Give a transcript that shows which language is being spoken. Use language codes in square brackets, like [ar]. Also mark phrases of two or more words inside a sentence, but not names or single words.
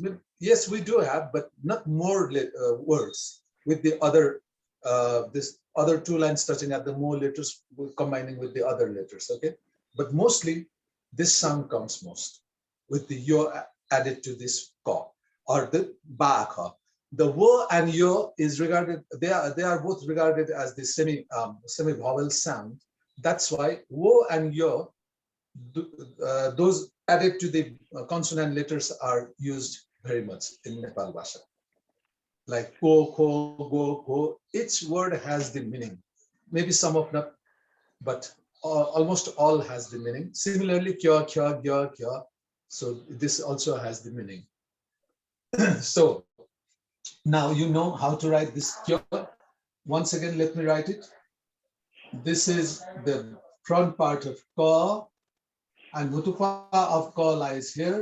[en] Yes, we do have, but not more words with the other, this other two lines touching at the more letters, combining with the other letters, okay? But mostly, this sound comes most with the yo added to this ko or the ba ka. The wo and yo is regarded, they are both regarded as the semi vowel sound. That's why wo and yo, those added to the consonant letters are used very much in Nepalbhasa. Like ko, ko, go, ko, each word has the meaning. Maybe some of them, but almost all has the meaning. Similarly, kya, kya, gya, kya. So this also has the meaning. So now you know how to write this kya. Once again, let me write it. This is the front part of ka, and mutupa of ka lies here.